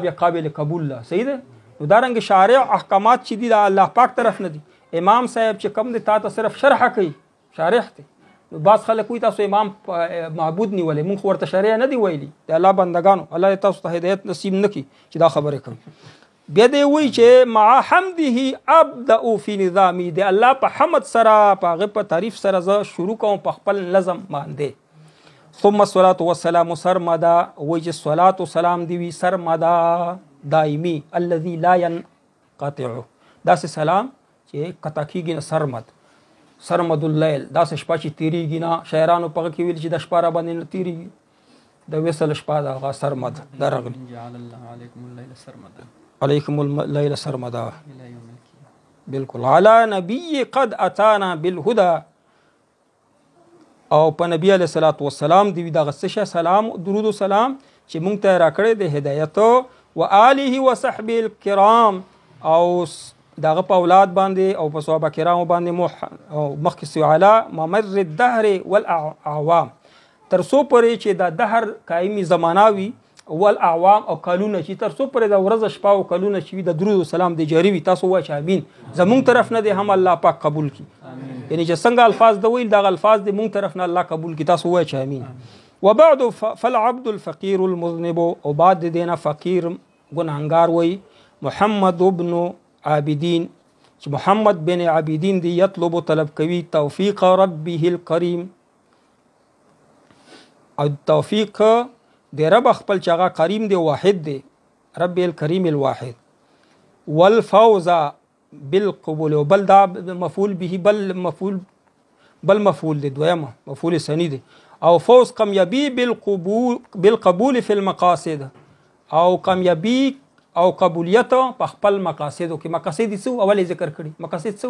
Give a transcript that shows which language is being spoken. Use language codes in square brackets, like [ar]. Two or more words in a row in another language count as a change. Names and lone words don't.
[ps] بیا قابل قبول لا صحیح ده نو دا رنګ شارع احکامات چې دي د الله پاک طرف نه دي امام صاحب چې کم دي تا صرف شرح کوي شارح دی نو باز خلک وي تاسو امام معبود نیولې مونږ ورته شریعه نه دی ویلي د الله بندگانو الله تاسو ته هدایت نصیب نکي چې دا خبره کوي بیا دی وی چې [ar] مع حمده ابدا فی نظامی [ps] دی الله په حمد سره په هغه په تعریف سره ز شروع کوم په خپل نظم باندې [ar] ثم الصلاه والسلام سرمدا [ps] وی چې صلات و سلام دی وی سرمدا دایمی [ar] الذي لا ينقطع [ps] دا سلام چې قطع کیږي سرمد [ar] سرمد اللیل [ps] داسې شپه چې تیریږي نه. شاعرانو په هغه کې ویل چې د شپه را باندې نه تیریږي، د وصل شپه د هغه سرمد دا راغلی. [ar] علیکم اللیل سرمدا بالکل. علی نبی قد اتانا بالهدى، [ps] او په نبی علیه الصلاۃ والسلام دی دغه څه سلام درود و سلام چې مونږ ته راکړی د هدایت، [ar] و آله و صحبه الکرام، [ps] او دغه په اولاد باندې او په صحابه کرامو باندې مخکې [ar] علی ممر الدهر والاعوام، [ps] تر څو پورې چې د دهر قایمي زمانه وي، والاعوام او کلونه چې تر څو پورې د ورځ شپه او کلونه چې وي د درود و سلام د جاری وي. تاسو وایئ چې امین. زمونږ طرف نه دی هم الله پاک قبول کړي، یعنی چې څنګه الفاظ د ویل دغه الفاظ د مونږ طرف نه الله قبول کړي. تاسو وایئ چې امین. [ar] وبعد فالعبد الفقير المذنب، [ps] او بعد د دینه فقیر ګناهګار وایي محمد ابن عابدین، چې محمد بن عابدین دی یطلب طلب کوي [ar] توفیق ربه الکریم، [ps] او توفیق د رب خپل چې هغه کریم دی واحد دی، [ar] رب الکریم الواحد. والفوز بالقبول، [ps] او بل دا مفعول به بل مفعول دی دویمه مفعول ثانی دی. او فوز کامیابی [ar] بالقبول فی المقاصد، [ps] او کامیابی او قبولیت په خپل مقاصدو کې. مقاصد څه اول ذکر کړي؟ مقاصد څه؟